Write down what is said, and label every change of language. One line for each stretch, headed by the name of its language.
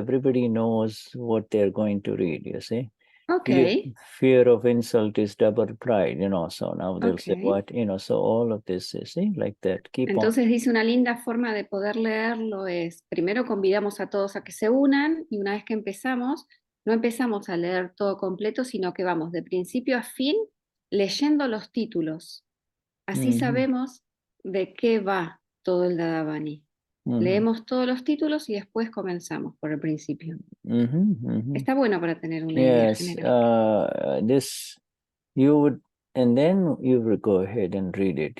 English: Everybody knows what they're going to read, you see. Okay. Fear of insult is double pride, you know, so now they'll say Okay. what, you know, so all of this, you see, like that. Keep
Spanish: Entonces dice una linda forma de poder leerlo es, primero convidamos a todos a que se unan y una vez que empezamos, no empezamos a leer todo completo, sino que vamos de principio a fin leyendo los títulos. Así sabemos de qué va todo el Dadavani. Leemos todos los títulos y después comenzamos por el principio. Está bueno para tener una idea general.
English: This you would, and then you would go ahead and read it.